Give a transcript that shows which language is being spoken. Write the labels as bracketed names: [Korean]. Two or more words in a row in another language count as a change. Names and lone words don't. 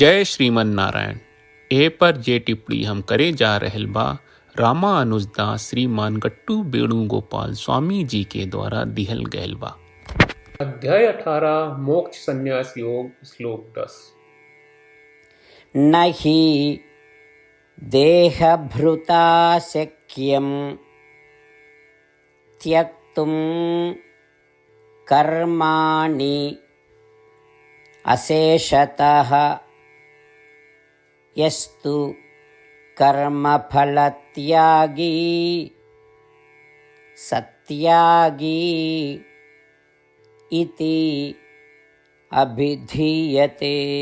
[Bhojpuri] जय श्रीमन नारायण। ए पर जे टिप्पणी हम करे जा रहल बा रामानुजदास श्रीमान गट्टू वेणुगोपाल स्वामी जी के द्वारा दिहल गयल बा। अध्याय 18 मोक्ष संन्यास योग श्लोक 10। [Sanskrit] न हि देहभृता शक्यं त्यक्तुं कर्माणि अशेषतः यस्तु कर्मफलत्यागी सत्यागी इति अभिधीयते।